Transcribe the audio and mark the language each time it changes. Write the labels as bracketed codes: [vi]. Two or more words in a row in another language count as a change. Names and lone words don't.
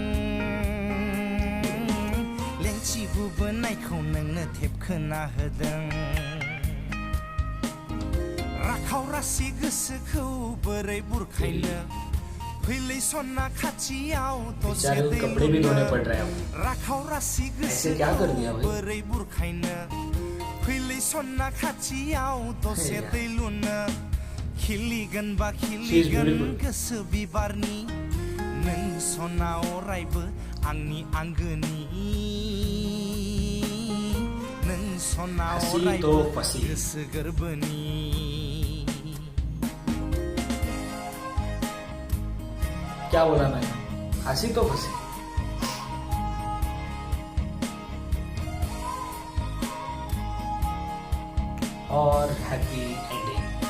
[brx] लेंथि गुबोनायखौ नोंनो थेबखोना होदों। राखाव रासि गोसोखौ बोरै बुरखायनो फैलै सना खाथियाव दसे [hi] बेचारे [brx] दै [hi] कपड़े भी धोने पड़ रहे हैं अब। [brx] राखाव रासि [hi] ऐसे क्या कर दिया [brx] गोसोखौ [hi] भाई? [brx] बोरै बुरखायनो फैलै सना खाथियाव दसे दै लुनो खिलिगोन बा खिलिगोन [en] beautiful. [brx] गोसो बिबारनि नों सना अरायबो आंनि आंगोनि नों सना [hi] हंसी तो [brx] अरायबो [hi] फंसी। [brx] गोसो गोरबोनि [hi] क्या बोला मैंने? हंसी तो फंसी। और [en] happy ending.